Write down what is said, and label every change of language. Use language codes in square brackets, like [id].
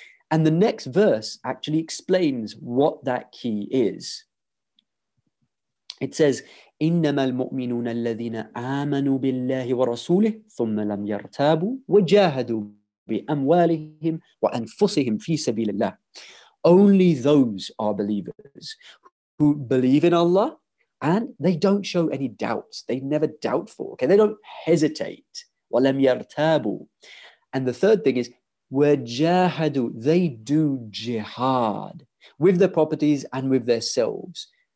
[en] And the next verse actually explains what that key is. It says, [ar] إنما المؤمنون الذين آمنوا بالله ورسوله ثم لم يرتابوا وجاهدوا بأموالهم وأنفسهم في سبيل الله. [en] Only those are believers who believe in Allah and they don't show any doubts. They never doubtful. Okay, they don't hesitate. [ar] وَلَمْ يَرْتَابُوا. [en] And the third thing is وَجَاهَدُوا. They do jihad with their properties and with their selves.